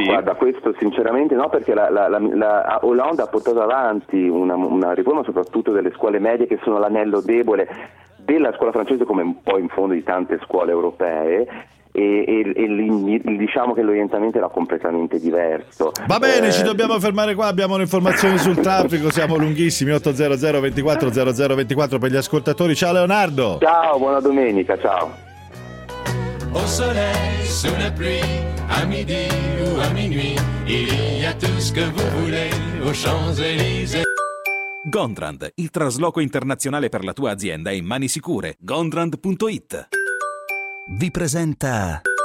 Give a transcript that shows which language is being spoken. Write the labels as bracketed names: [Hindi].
[Italian] No, guarda, questo sinceramente no, perché la Hollande ha portato avanti una riforma soprattutto delle scuole medie, che sono l'anello debole della scuola francese, come un po' in fondo di tante scuole europee. Diciamo che l'orientamento era completamente diverso. Va bene, ci dobbiamo fermare qua, abbiamo le informazioni sul traffico, siamo lunghissimi. 800 24 00 24 per gli ascoltatori. Ciao Leonardo. Ciao, buona domenica, ciao. [French] Au soleil, sous la pluie, à midi ou à minuit, il y a tout ce que vous voulez aux Champs-Élysées. [Italian] Gondrand, il trasloco internazionale per la tua azienda, è in mani sicure. Gondrand.it vi presenta.